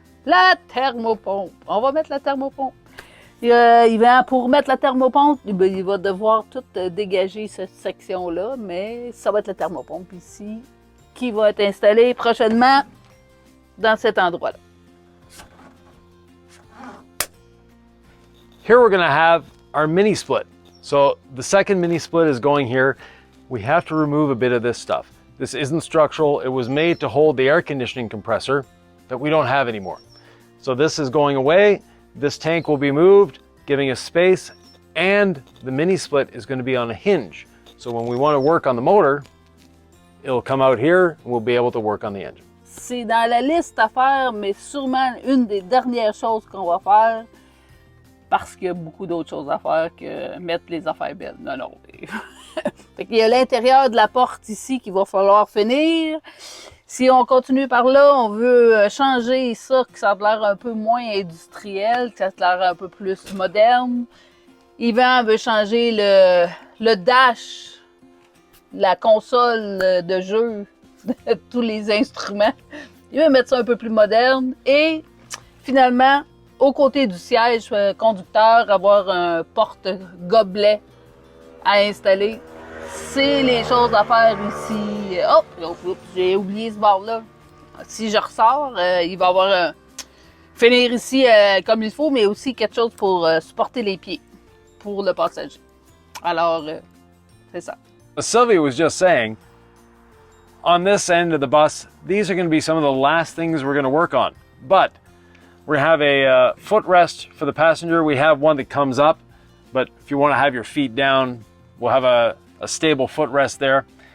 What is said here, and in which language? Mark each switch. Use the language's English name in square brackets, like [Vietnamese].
[French] La thermopompe. On va mettre la thermopompe. Pour mettre la thermopompe, il va devoir tout dégager cette section-là, mais ça va être la thermopompe ici qui va être installée prochainement dans cet endroit-là. [English] Here we're going to have our mini split. So the second mini split is going here. We have to remove a bit of this stuff. This isn't structural. It was made to hold the air conditioning compressor that we don't have anymore. So this is going away. This tank will be moved, giving us space, and the mini split is going to be on a hinge. So when we want to work on the motor, it'll come out here and we'll be able to work on the engine. [French] C'est dans la liste à faire, mais sûrement une des dernières choses qu'on va faire parce qu'il y a beaucoup d'autres choses à faire que mettre les affaires belles. Non. Fait qu'il y a l'intérieur de la porte ici qu'il va falloir finir. Si on continue par là, on veut changer ça, que ça a l'air un peu moins industriel, que ça a l'air un peu plus moderne. Yvan veut changer le dash, la console de jeu, tous les instruments. Il veut mettre ça un peu plus moderne. Et finalement, au côté du siège conducteur, avoir un porte-gobelet à installer. C'est les choses à faire ici. Oh, j'ai oublié ce bord-là. Si je ressors, il va y avoir finir ici comme il faut, mais aussi quelque chose pour supporter les pieds pour le passager. Alors, c'est ça. [English] Sylvia was just saying, on this end of the bus, these are going to be some of the last things we're going to work on. But We're gonna have a footrest for the passenger. We have one that comes up, but if you want to have your feet down, we'll have a stable footrest there.